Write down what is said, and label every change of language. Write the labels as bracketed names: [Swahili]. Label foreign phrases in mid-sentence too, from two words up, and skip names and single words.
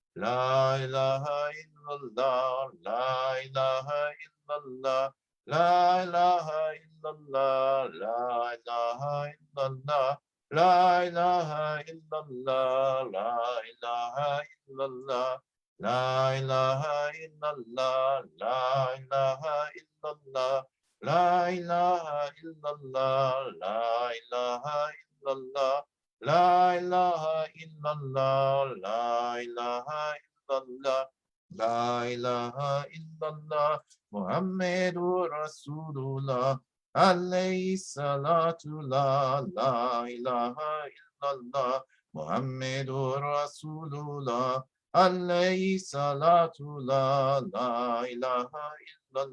[Arabic] لا إله إلا الله، لا إله إلا الله، لا إله إلا الله، لا إله إلا الله، لا إله إلا الله، لا إله إلا الله، لا إله إلا الله، لا إله إلا الله، لا إله إلا الله، لا إله إلا الله. لا إله إلا الله، لا إله إلا الله، لا إله إلا الله، محمد رسول الله، عليه الصلاة لا إله إلا الله، محمد رسول الله، عليه الصلاة لا إله